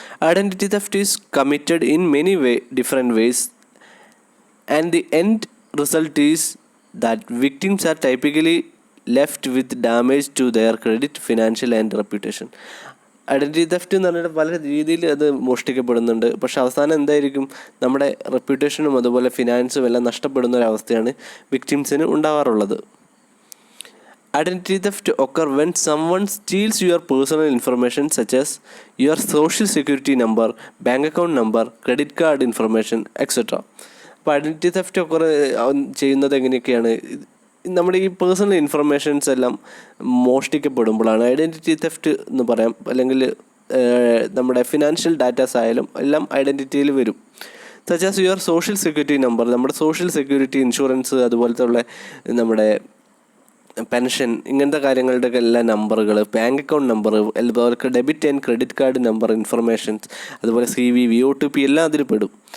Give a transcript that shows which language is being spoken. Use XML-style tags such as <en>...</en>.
<en>Identity theft is committed in many different ways, and the end result is that victims are typically left with damage to their credit, financial and reputation.</en> <ml>Identity theft എന്ന് പറഞ്ഞാൽ പല രീതിയിൽ അത് മോഷ്ടിക്കപ്പെടുന്നുണ്ട്. പക്ഷെ അവസാനം എന്തായിരിക്കും? നമ്മുടെ റെപ്യൂട്ടേഷനും അതുപോലെ ഫിനാൻസും എല്ലാം നഷ്ടപ്പെടുന്ന ഒരവസ്ഥയാണ് വിക്ടിംസിന് ഉണ്ടാവാറുള്ളത്.</ml> <en>Identity theft occurs when someone steals your personal information such as your social security number, bank account number, credit card information, etc.</en> <ml>അപ്പോൾ ഐഡൻറ്റിറ്റി തെഫ്റ്റ് ചെയ്യുന്നത് എങ്ങനെയൊക്കെയാണ്? നമ്മുടെ ഈ പേഴ്സണൽ ഇൻഫർമേഷൻസ് എല്ലാം മോഷ്ടിക്കപ്പെടുമ്പോഴാണ് ഐഡൻറ്റിറ്റി തെഫ്റ്റ് എന്ന് പറയാം. അല്ലെങ്കിൽ നമ്മുടെ ഫിനാൻഷ്യൽ ഡാറ്റാസ് ആയാലും എല്ലാം ഐഡൻറ്റിറ്റിയിൽ വരും.</ml> <en>such as your social security number,</en> <ml>നമ്മുടെ സോഷ്യൽ സെക്യൂരിറ്റി, ഇൻഷുറൻസ്, അതുപോലത്തെ ഉള്ള നമ്മുടെ പെൻഷൻ, ഇങ്ങനത്തെ കാര്യങ്ങളുടെയൊക്കെ എല്ലാ നമ്പറുകൾ, ബാങ്ക് അക്കൗണ്ട് നമ്പർ, അതുപോലെ debit and credit card number informations, അതുപോലെ CVV, OTP എല്ലാം അതിൽ പെടും.</ml>